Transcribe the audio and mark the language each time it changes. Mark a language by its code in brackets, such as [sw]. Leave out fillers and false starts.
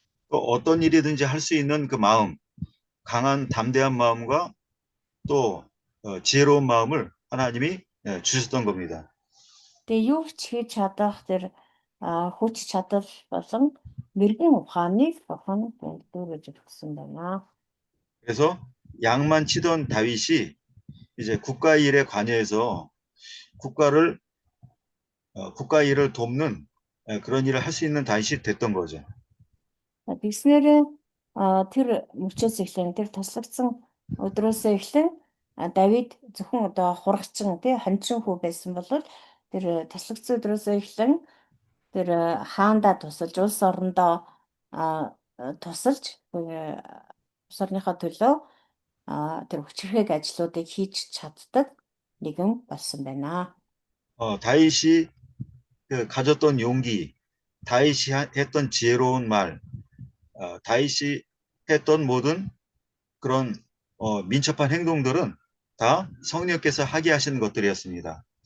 [ko] 또 어떤 일이든지 할 수 있는 그 마음, 강한 담대한 마음과 또 지혜로운 마음을 하나님이 주셨던 겁니다. [mn] Тэгээ юу ч хийж чадах тэр хүч чадал болон мэрэгэн ухааныг Бурхан дүүргэж өгсөн байна. [ko] 그래서 양만 치던 다윗이 이제 국가 일에 관여해서 국가 일을 돕는 그런 일을 할 수 있는 다윗이 됐던 거죠. [mn] Тэгснээрээ тэр мөчөөс эхлэн тэр туслагдсан өдрөөсөө эхлэн Давид зөвхөн одоо хурагчин тий хончин хүү байсан бол тэр туслагдсан өдрөөсөө эхлэн тэр хаандаа тусалж улс орондоо тусалж улс орныхоо төлөө тэр хүчирхэг ажлуудыг хийж чаддаг нэгэн болсон байна. [ko] 다윗이 가졌던 용기, 다윗이 했던 지혜로운 말, 다윗이 했던 모든 그런 민첩한 행동들은 다 성령께서 하게 하시는 것들이었습니다.